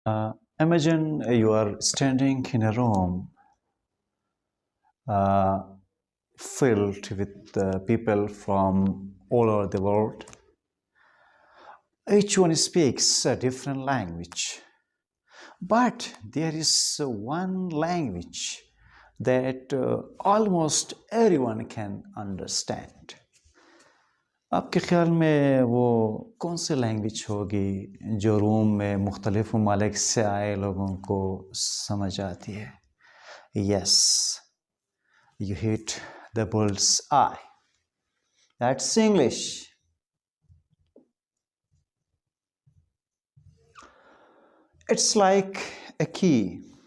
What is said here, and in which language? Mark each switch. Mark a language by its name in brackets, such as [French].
[English] Imagine you are standing in a room filled with people from all over the world. Each one speaks a different language, but there is one language that almost everyone can understand. [Hindi] आपके ख्याल में वो कौन सी language होगी जो room में मुख्तलिफ ममालिक से आए लोगों को समझ आती है? [English] Yes, you hit the bull's eye. That's English. It's like a key.